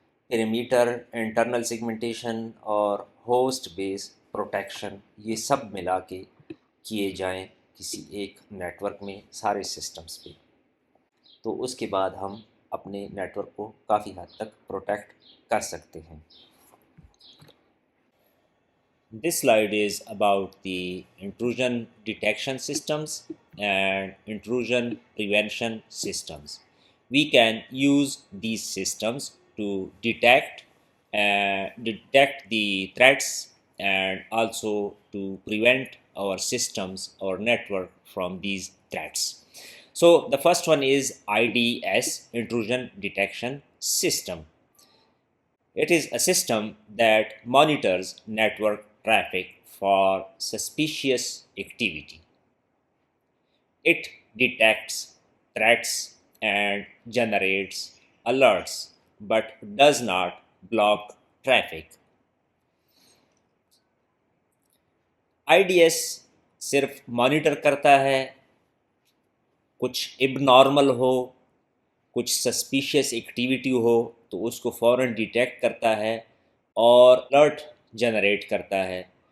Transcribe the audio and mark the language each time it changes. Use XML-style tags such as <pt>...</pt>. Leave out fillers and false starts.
<ur>پیریمیٹر، internal segmentation اور host بیس protection یہ سب ملا کے کیے جائیں کسی ایک نیٹورک میں سارے سسٹمز پہ. تو اس کے بعد ہم اپنے نیٹورک کو کافی حد تک پروٹیکٹ کر سکتے ہیں.</ur> <en>This slide is about the intrusion detection systems and intrusion prevention systems. We can use these systems to detect the threats and also to prevent our systems or network from these threats. So the first one is IDS, intrusion detection system. It is a system that monitors network traffic for suspicious activity. It detects threats and generates alerts, but does not block traffic.</en> <ur>IDS صرف monitor کرتا ہے کچھ اب normal ہو، کچھ suspicious activity ہو تو اس کو فوراً detect کرتا ہے اور الرٹ جنریٹ کرتا ہے.</ur>